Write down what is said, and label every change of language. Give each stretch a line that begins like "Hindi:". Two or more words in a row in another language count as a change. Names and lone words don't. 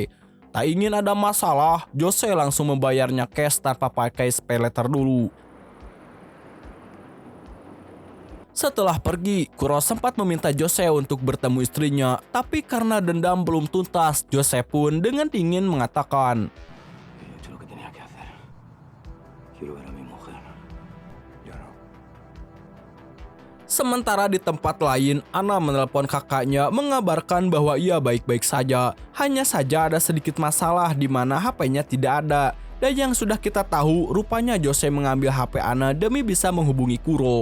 Indonesian: Tak ingin ada masalah, Jose langsung membayarnya cash tanpa pakai pay letter dulu. Setelah pergi, Kuro sempat meminta Jose untuk bertemu istrinya, tapi karena dendam belum tuntas, Jose pun dengan dingin mengatakan,
Spanish: He hecho lo que tenía que hacer. Quiero ver a mi mujer. Yo no.
Indonesian: Sementara di tempat lain, Ana menelpon kakaknya mengabarkan bahwa ia baik-baik saja. Hanya saja ada sedikit masalah di mana HP-nya tidak ada. Dan yang sudah kita tahu, rupanya Jose mengambil HP Ana demi bisa menghubungi Kuro.